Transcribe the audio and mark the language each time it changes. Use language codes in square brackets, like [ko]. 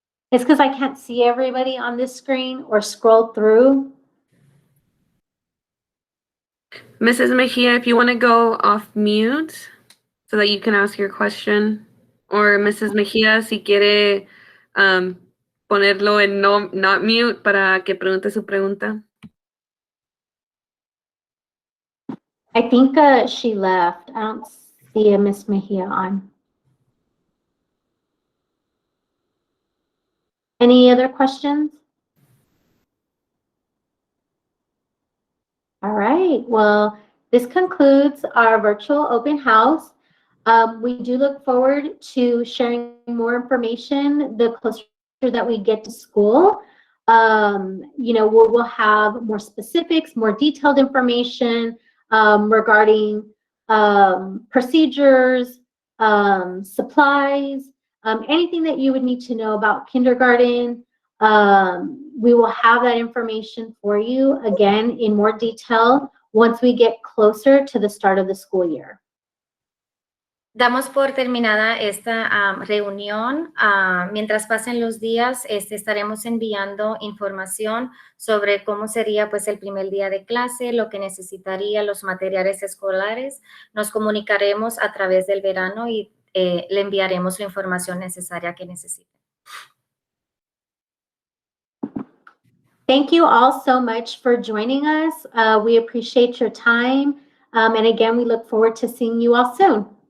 [en] It's because I can't see everybody on this screen or scroll through. Mrs. Mejia, if you want to go off mute so that you can ask your question. Or Mrs. [es] Mejia, si quiere ponerlo en [en] not mute [es] para que pregunte su pregunta. [en] I think she left. I don't see a Miss Mejia on. Any other questions? All right. Well, this concludes our virtual open house. We do look forward to sharing more information the closer that we get to school. You know, we'll have more specifics, more detailed information regarding procedures, supplies, anything that you would need to know about kindergarten. We will have that information for you again in more detail once we get closer to the start of the school year. [es] Damos por terminada esta reunión. Mientras pasen los días, estaremos enviando información sobre cómo sería pues el primer día de clase, lo que necesitaría, los materiales escolares. Nos comunicaremos a través del verano y le enviaremos la información necesaria que necesite. [en] Thank you all so much for joining us. We appreciate your time. And again, we look forward to seeing you all soon.